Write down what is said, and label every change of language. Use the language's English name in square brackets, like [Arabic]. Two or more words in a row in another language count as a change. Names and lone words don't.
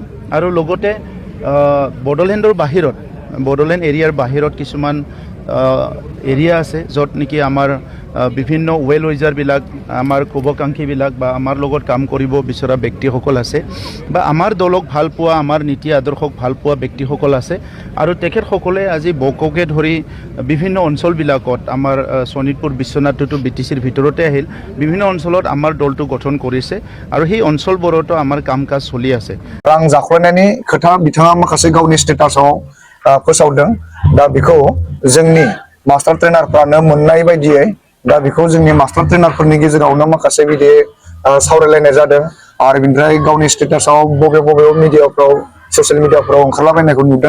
[Assamese] আৰু লগতে বডোলেণ্ডৰ বাহিৰত, বডোলেণ্ড এৰিয়াৰ বাহিৰত কিছুমান এৰিয়া আছে য'ত নেকি আমাৰ বিভিন্ন [English] well wisher, [Assamese] আমাৰ শুভাকাংক্ষীবিলাক বা আমাৰ লগত কাম কৰিব বিচৰা ব্যক্তিসকল আছে বা আমাৰ দলক ভাল পোৱা, আমাৰ নীতি আদৰ্শক ভাল পোৱা ব্যক্তিসকল আছে। আৰু তেখেতসকলে আজি বককে ধৰি বিভিন্ন অঞ্চলবিলাকত আমাৰ শোণিতপুৰ বিশ্বনাথটো BTCৰ ভিতৰতে আহিল, বিভিন্ন অঞ্চলত আমাৰ দলটো গঠন কৰিছে আৰু সেই অঞ্চলবোৰতো আমাৰ কাম কাজ চলি আছে। [Bodo] रां जाख्ल'नायनि खोथा बिथाङा माखासे गावनि स्टेटासाव फोसावदों। दा बेखौ जोंनि [English] master trainer [Bodo] मोननाय बायदियै दा बेखौ जोंनि [English] master trainer [Bodo] गेजेरावनो माखासे बिदि सावरायलायनाय जादों आरो बिनिफ्राय गावनि स्टेटासाव बबे मिडियाफ्राव [English] social media [Bodo] ओंखारलाबायनायखौ नुदों।